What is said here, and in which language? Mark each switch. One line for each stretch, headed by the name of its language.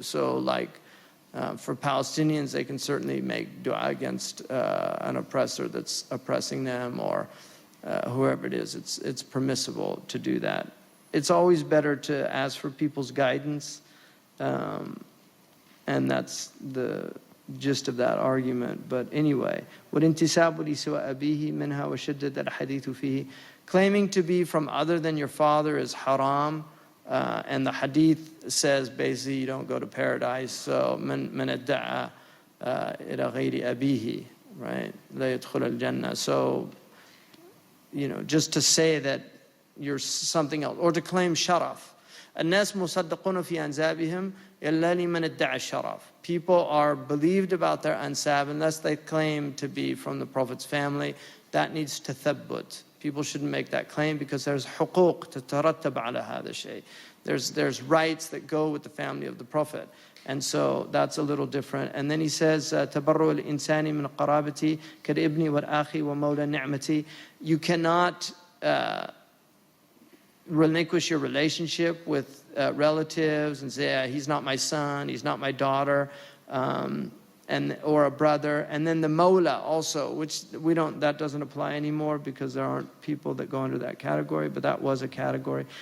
English: So for Palestinians, they can certainly make dua against an oppressor that's oppressing them, or whoever it is. It's permissible to do that. It's always better to ask for people's guidance, and that's the gist of that argument. But anyway,
Arabic: وَالْإِنْتِسَابُ لِسِوَى أَبِيهِ مِنْهَا وَشَدَّدَ الْحَدِيثُ فِيهِ.
English: Claiming to be from other than your father is haram. And the hadith says basically you don't go to paradise. So
Arabic: من ادعى إلى غير أبيه,
English: right?
Arabic: لا يدخل الجنة.
English: So just to say that you're something else, or to claim sharaf.
Arabic: الناس مصدقون في أنسابهم إلا لمن ادعى الشرف.
English: People are believed about their ansab unless they claim to be from the Prophet's family. That needs tathabbut. People shouldn't make that claim because there's
Arabic: حقوق تترتب على هذا الشيء.
English: There's rights that go with the family of the Prophet. And so that's a little different. And then he says,
Arabic: تبرؤ الإنسان من قرابتي كالابن والأخي ومولى نعمتي.
English: You cannot relinquish your relationship with relatives and say, he's not my son, he's not my daughter, or a brother. And then the mawla also, which that doesn't apply anymore because there aren't people that go under that category, but that was a category.